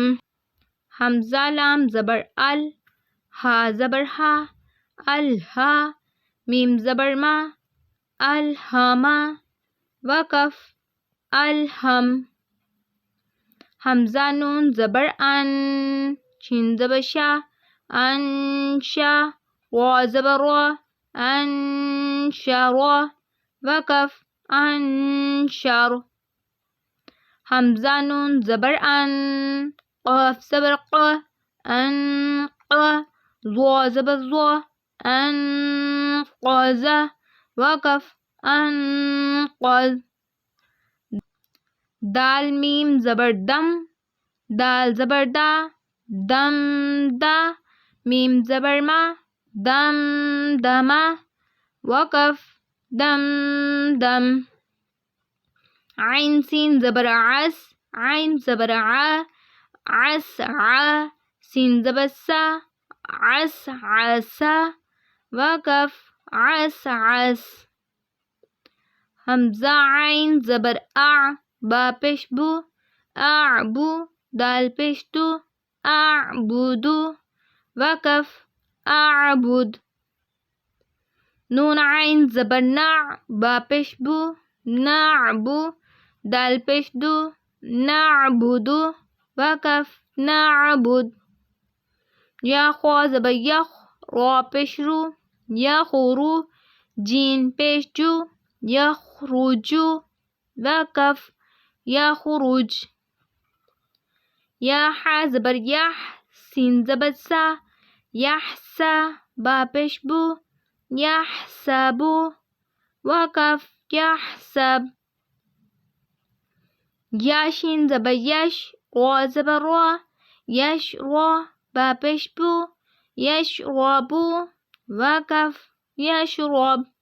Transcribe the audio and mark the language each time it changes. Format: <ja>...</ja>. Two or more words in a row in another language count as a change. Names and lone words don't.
<ur>حمزہ لام زبر ال، ہا زبر ہا، الہا، میم زبر ما، الہما، وقف الہم۔ حمزہ نون زبر ان، شین زبر شا، انشا را زبر را انشر وقف انشر حمزہ نون زبر ان قاف زبر ق ان ق ضا زبر ضا ان قاز وقف انقذ دال میم زبر دم دال زبر دا دم دا میم زبر ما دم دما وقف دم دم عین سین زبر عس عین زبر ع عس ع سین زبر سا عس عسا وقف عس عس حمزہ عین زبر اع با پیش بو اعبو دال پیش دو اعبدو وقف اعبد نون عین زبر نع با پیش بو نعبو دال پیش دو نعبدو وقف نعبد یا خوا زبر یخ را پیش رو یخرو جین پیش جو یخرجو وقف یخرج یا ح زبر یح سین زبر سا یحسا با پیش بو یحسبو وقف یحسب یا شین زبر یش را زبر را یش را با پیش بو یشربو وقف یشرب</ur>